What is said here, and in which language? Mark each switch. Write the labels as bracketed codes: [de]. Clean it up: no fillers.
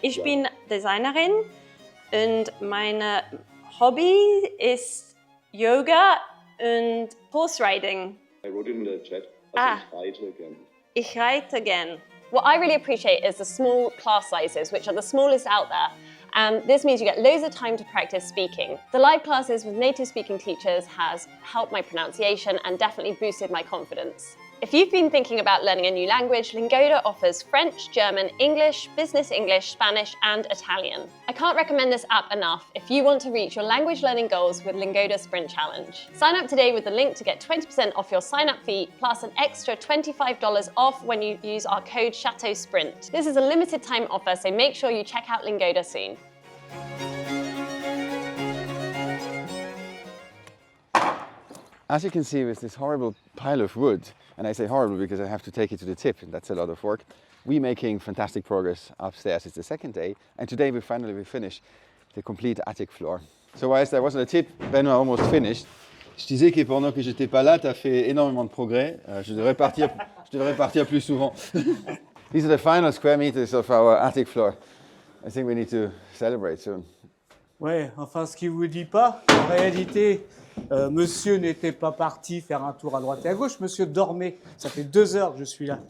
[de] Ich bin Designerin und mein Hobby ist Yoga und [en] Horse Riding. I wrote it in the chat. [de] Ich reite gern. Ich reite gern. [en] What I really appreciate is the small class sizes, which are the smallest out there. And this means you get loads of time to practice speaking. The live classes with native speaking teachers has helped my pronunciation and definitely boosted my confidence. If you've been thinking about learning a new language, Lingoda offers French, German, English, Business English, Spanish, and Italian. I can't recommend this app enough if you want to reach your language learning goals with Lingoda Sprint Challenge. Sign up today with the link to get 20% off your sign-up fee, plus an extra $25 off when you use our code CHATEAUSPRINT. This is a limited time offer, so make sure you check out Lingoda soon. As you can see, with this horrible pile of wood, and I say horrible because I have to take it to the tip, and that's a lot of work, we're making fantastic progress upstairs. It's the second day, and today we finished the complete attic floor. So whilst I wasn't a tip, Benoît almost finished. [fr] Je disais que pendant que j'étais pas là, tu as fait énormément de progrès. Je devrais partir plus souvent. [en] These are the final square meters of our attic floor. I think we need to celebrate soon. [fr] Ouais, enfin ce qu'il vous dit pas, en réalité, monsieur n'était pas parti faire un tour à droite et à gauche, monsieur dormait. Ça fait 2 heures que je suis là.